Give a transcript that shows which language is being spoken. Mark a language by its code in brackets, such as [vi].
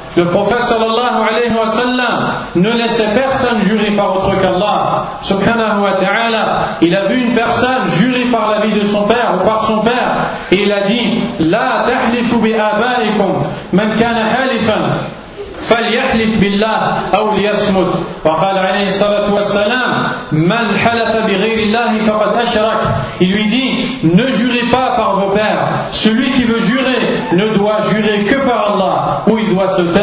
[fr] Le prophète sallallahu alayhi wa sallam ne laissait personne jurer par autre qu'Allah subhanahu wa ta'ala. Il a vu une personne jurer par la vie de son père ou par son père et il a dit: [ar] La tahlifu bi abaikum man kana halifan فليحلف بالله أو ليصمت. وقال عليه الصلاة والسلام: من حلف بغير الله فقد أشرك. [fr] Il lui dit: ne jurez pas par vos pères. Celui qui veut jurer ne doit jurer que par Allah ou il doit se